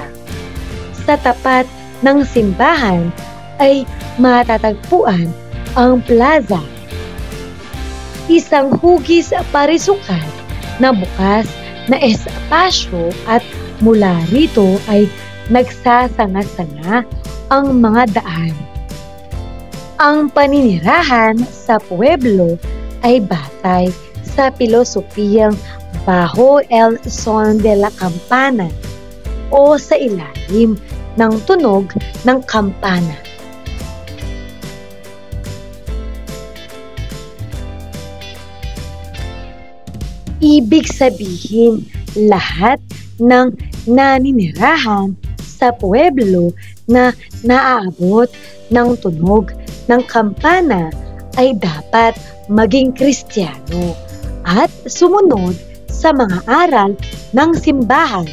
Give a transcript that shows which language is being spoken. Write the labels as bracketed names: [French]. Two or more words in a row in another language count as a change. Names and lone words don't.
[Filipino] Sa tapat ng simbahan ay matatagpuan ang plaza, isang hugis parisukat na bukas na espasyo at mula rito ay nagsasanga-sanga ang mga daan. Ang paninirahan sa pueblo ay batay sa pilosopiyang [Spanish] bajo el son de la campana [Filipino] o sa ilalim ng tunog ng kampana. Ibig sabihin, lahat ng naninirahan sa pueblo na naaabot ng tunog ng kampana ay dapat maging Kristiyano at sumunod sa mga aral ng simbahan.